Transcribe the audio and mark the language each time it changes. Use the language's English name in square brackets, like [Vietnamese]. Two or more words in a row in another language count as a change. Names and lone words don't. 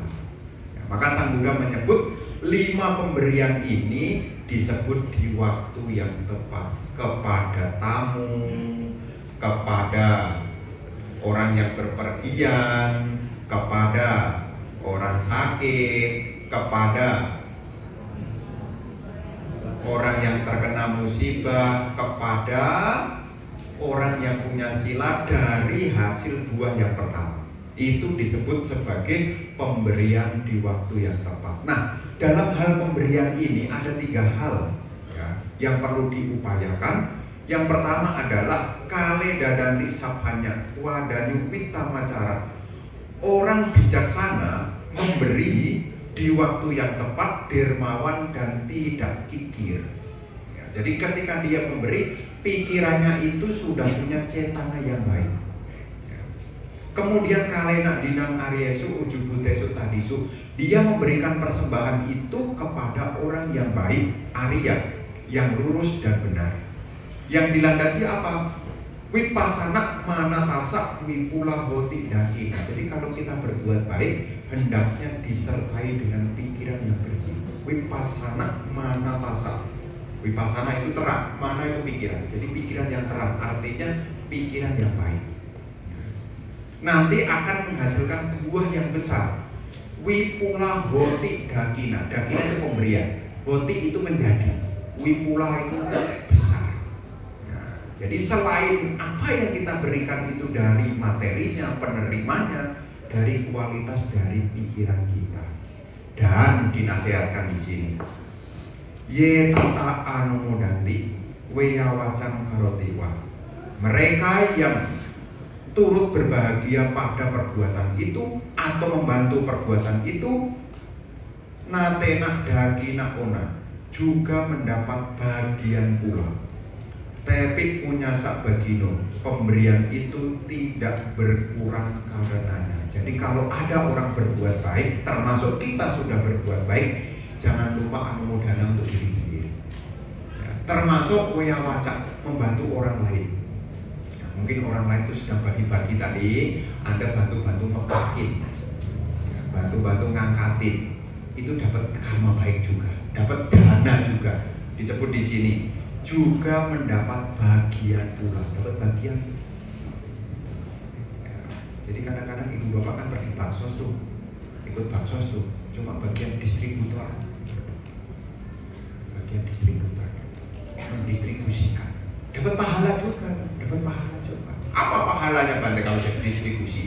[Indonesian] Ya, maka Sang Buddha menyebut 5 pemberian ini disebut di waktu yang tepat kepada tamu, kepada orang yang berpergian, kepada orang sakit, kepada orang yang terkena musibah, kepada orang yang punya sila dari hasil buah yang pertama. Itu disebut sebagai pemberian di waktu yang tepat. Nah, dalam hal pemberian ini ada 3 hal ya, yang perlu diupayakan. Yang pertama adalah [Pali] kale dadanti sapanya wadanyu pitamacara. [Indonesian] Orang bijaksana memberi di waktu yang tepat, dermawan dan tidak kikir ya, jadi ketika dia memberi, pikirannya itu sudah punya cetana yang baik ya. [Pali] Kemudian kalena dinang aryesu ujubutesu tadisu, [Indonesian] dia memberikan persembahan itu kepada orang yang baik, Arya, yang lurus dan benar, yang dilandasi apa? [Pali] Wipasana manatasa wipula hoti dakina. [Indonesian] Jadi kalau kita berbuat baik, hendaknya disertai dengan pikiran yang bersih. [Pali] Wipasana manatasa. [Indonesian] Wipasana itu terang, mana itu pikiran. Jadi pikiran yang terang, artinya pikiran yang baik. Nanti akan menghasilkan buah yang besar. [Pali] Wipula hoti dakina. [Indonesian] Dakina itu pemberian, hoti itu menjadi, wipula itu besar. Jadi selain apa yang kita berikan itu dari materinya, penerimanya, dari kualitas dari pikiran kita. Dan dinasihatkan di sini. [Pali] Ye tata anumodanti weyawacam karotiwa. [Indonesian] Mereka yang turut berbahagia pada perbuatan itu atau membantu perbuatan itu, [Pali] natena dagina ona, [Indonesian] juga mendapat bagian pula. Tapi [Pali] punya sak bagino, [Indonesian] pemberian itu tidak berkurang karenanya. Jadi kalau ada orang berbuat baik, termasuk kita sudah berbuat baik, jangan lupa anumodana untuk diri sendiri ya, termasuk weyawaca, membantu orang lain ya, mungkin orang lain itu sedang bagi-bagi tadi, Anda bantu-bantu ngepakin ya, bantu-bantu ngangkatin, itu dapat karma baik juga, dapat dana juga. Disebut di sini juga mendapat bagian pula, dapat bagian ya. Jadi kadang-kadang ibu bapak kan pergi baksos tuh, ikut baksos tuh, cuma bagian distributor, mendistribusikan, dapat pahala juga, Apa pahalanya Bante kalau jadi distribusi?